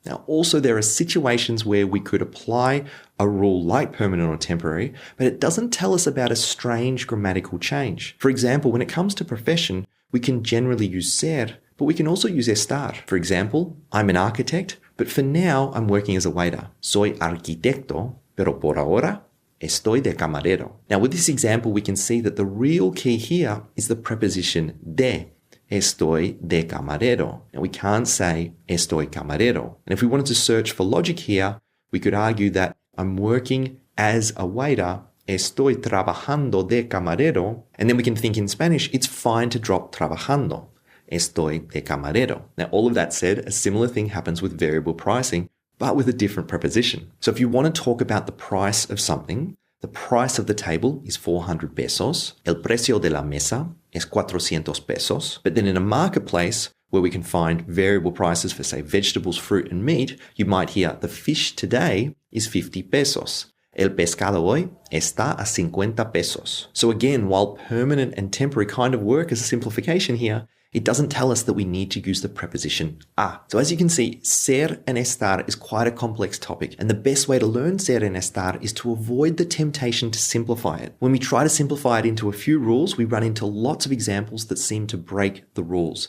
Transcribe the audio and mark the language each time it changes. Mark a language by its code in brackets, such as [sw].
[en] Now, also there are situations where we could apply a rule like permanent or temporary, but it doesn't tell us about a strange grammatical change. For example, when it comes to profession, we can generally use ser, but we can also use estar. For example, I'm an architect, but for now, I'm working as a waiter. [es] Soy arquitecto, pero por ahora estoy de camarero. [en] Now, with this example, we can see that the real key here is the preposition de. [es] Estoy de camarero. [en] Now, we can't say [es] estoy camarero. [en] And if we wanted to search for logic here, we could argue that I'm working as a waiter. [es] Estoy trabajando de camarero. [en] And then we can think in Spanish, it's fine to drop trabajando. [es] Estoy de camarero. [en] Now, all of that said, a similar thing happens with variable pricing, but with a different preposition. So if you want to talk about the price of something, the price of the table is 400 pesos. [es] El precio de la mesa es 400 pesos. [en] But then in a marketplace where we can find variable prices for, say, vegetables, fruit, and meat, you might hear the fish today is 50 pesos. [es] El pescado hoy está a 50 pesos. [en] So again, while permanent and temporary kind of work as a simplification here, it doesn't tell us that we need to use the preposition a. So as you can see, ser and estar is quite a complex topic, and the best way to learn ser and estar is to avoid the temptation to simplify it. When we try to simplify it into a few rules, we run into lots of examples that seem to break the rules.